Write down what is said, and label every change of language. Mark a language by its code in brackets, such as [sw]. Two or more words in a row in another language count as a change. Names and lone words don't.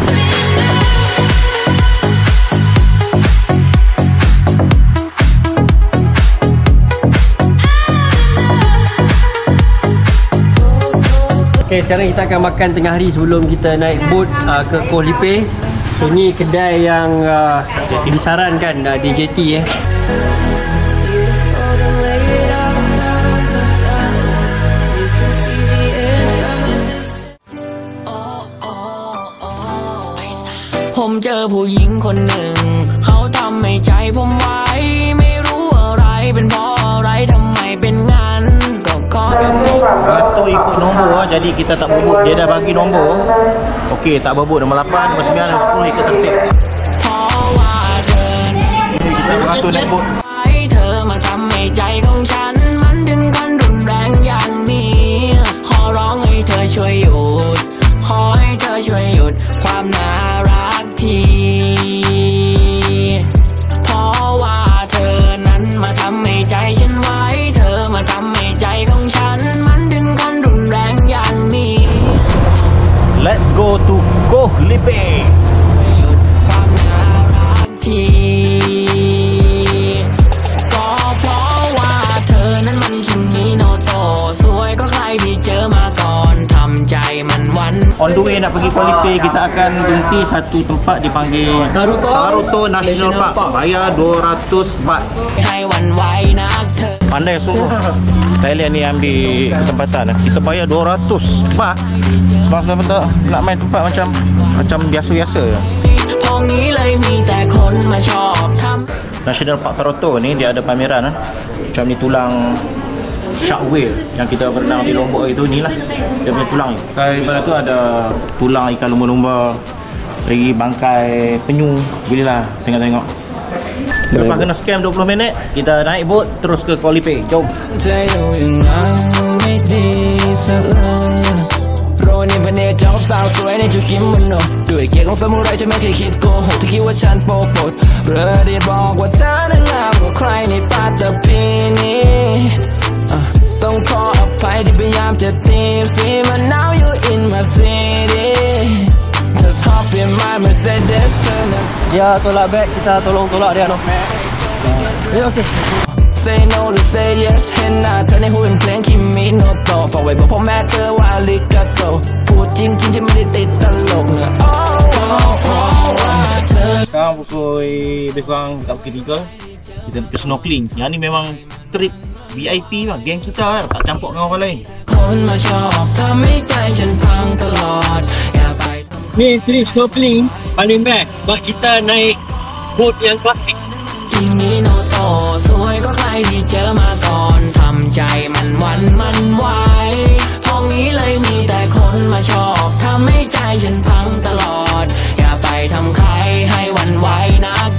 [ms] Okay, sekarang kita akan makan tengah hari sebelum kita naik boat ke Koh Lipe. So ni kedai yang disarankan di JT [th] ผมเจอผู้หญิงคนหนึ่งเขาทำให้ใจผมไว้ไม่รู้อะไรเป็นเพราะอะไรทำไมเป็นงั้นก็ขอแบบนี้ [ms] Atuk ikut nombor, jadi kita tak berebut. Dia dah bagi nombor. Okey, tak berebut nombor 8, nombor 9, nombor 10 ikut tertib. Kita beratur naik bot. [th] เธอมาทำให้ใจของฉันมันถึงขั้นรุนแรงอย่างนี้ขอร้องให้เธอช่วยหยุดขอให้เธอช่วยหยุดความน่ารักทีเพราะว่าเธอนั้นมาทำให้ใจฉันไว้เธอมาทำให้ใจของฉันมันถึงขั้นรุนแรงอย่างนี้ [en] Let's go to Koh Lipe. [th] หยุดความน่ารักทีก็เพราะว่าเธอนั้นมันคิมิโนโตะสวยก็ใครที่เจอมาก่อนทำใจมันวัน [en] On the way [ms] nak pergi Koh Lipe, kita akan berhenti satu tempat dipanggil Taruto National Park. Bayar 200 baht. [th] ให้วันไหวนักเธอ [ms] Pandai sungguh Thailand ni ambil kesempatan. Kita bayar 200 baht sebab kita nak main tempat macam biasa-biasa je. [th] พองี้เลยมีแต่คนมาชอบทำ [ms] National Park Taruto ni dia ada pameran macam ni, tulang [en] shark whale [ms] yang kita berenang di Lombok itu, ni lah dia punya tulang ni. Daripada tu ada tulang ikan lumba-lumba, lagi bangkai penyu. Boleh lah tengok-tengok. Lepas kena scam 20 minit, kita naik boat terus ke Koh Lipe. Jom. [th] โรนี่เป็นเนเจ้าสาวสวยในชุดกิโมโนด้วยเกียรติของสมุไรฉันไม่เคยคิดโกหกที่คิดว่าฉันโป๊ะปดเพื่อได้บอกว่าเธอนั้นงามกว่าใครในปัตตภีนี้ต้องขออภัยที่พยายามจะตีบซีมัน [en] now you in my city just hop in my Mercedes [ms] Dia tolak beg, kita tolong tolak dia no. Ya okey. [en] Say no to say yes [th] เห็นหน้าเธอในหุ่นเพลงคิมิโนโตะฝากไว้บอกพ่อแม่เธอว่าลิกาโตพูดจริงๆฉันไม่ได้ติดตลกนะ [ms] Sekarang pukul lebih kurang dekat pukul 3. Kita pergi snorkeling. Yang ni memang [en] trip VIP [ms] lah, geng kita lah, tak campur dengan orang lain. [th] คนมาชอบทำให้ใจฉันพังตลอดอย่าไป [ms] Ni [en] trip snorkeling [ms] paling best sebab kita naik boat yang klasik. [th] คิมิโนโตะสวยก็ใครที่เจอมาก่อนทำใจมันหวันมันไหวพองี้เลยมีแต่คนมาชอบทำให้ใจฉันพังตลอดอย่าไปทำใครให้หวั่นไหวนะ